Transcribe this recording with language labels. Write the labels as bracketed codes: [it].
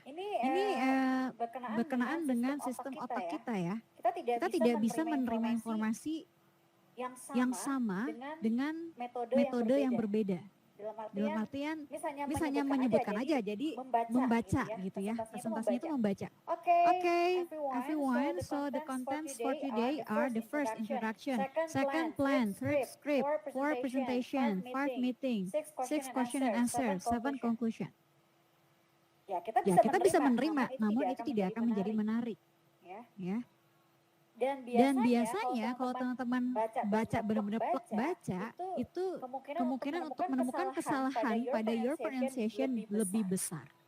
[id] Ini berkenaan dengan sistem otak kita ya. Kita tidak bisa menerima informasi yang sama dengan metode yang berbeda. Dalam artian misalnya misalnya menyebutkan aja, jadi membaca gitu ya. Presentasinya itu membaca. [en] Okay, everyone. So the contents for today are the first introduction, second plan, third script, four presentation, five meeting, six question and answer, seven conclusion. [id] Ya, Ya, kita bisa menerima, namun itu tidak akan menjadi menarik. Ya. Dan biasanya kalau teman-teman baca benar-benar plek baca, itu kemungkinan untuk menemukan kesalahan pada [en] your pronunciation [id] lebih besar.